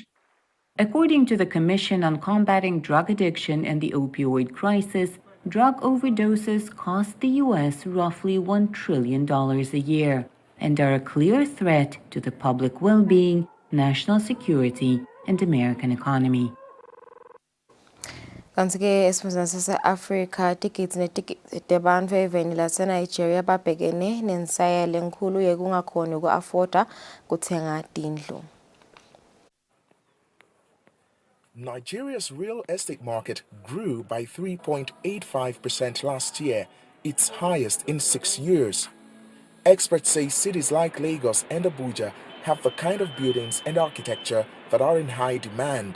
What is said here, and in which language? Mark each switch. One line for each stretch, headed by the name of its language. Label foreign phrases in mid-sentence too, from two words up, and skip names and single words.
English: According to the Commission on Combating Drug Addiction and the Opioid Crisis, drug overdoses cost the U.S. roughly $1 trillion a year and are a clear threat to the public well-being, national security, and American economy.
Swati: Kanti-ke esifundazweni sase-Afrika tickets tebantfu eveni lase-Nigeria babhekene nensayelo enkulu yekungakhoni uku-afforda kuthenga tindlu.
English: Nigeria's real estate market grew by 3.85% last year, its highest in 6 years. Experts say cities like Lagos and Abuja have the kind of buildings and architecture that are in high demand.